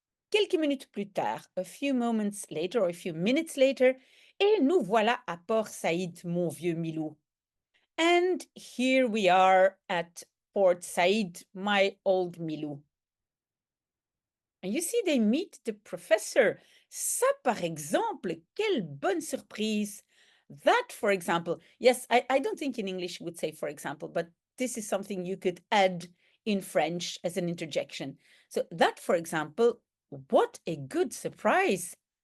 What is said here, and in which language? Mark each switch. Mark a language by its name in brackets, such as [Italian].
[French] Quelques minutes plus tard, [English] a few moments later or a few minutes later, [French] et nous voilà à Port Saïd, mon vieux Milou. [English] And here we are at Port Saïd, my old Milou. And you see, they meet the professor. [French] Ça, par exemple, quelle bonne surprise. [English] That, for example, yes, I don't think in English you would say for example, but this is something you could add in French as an interjection. So that, for example, what a good surprise.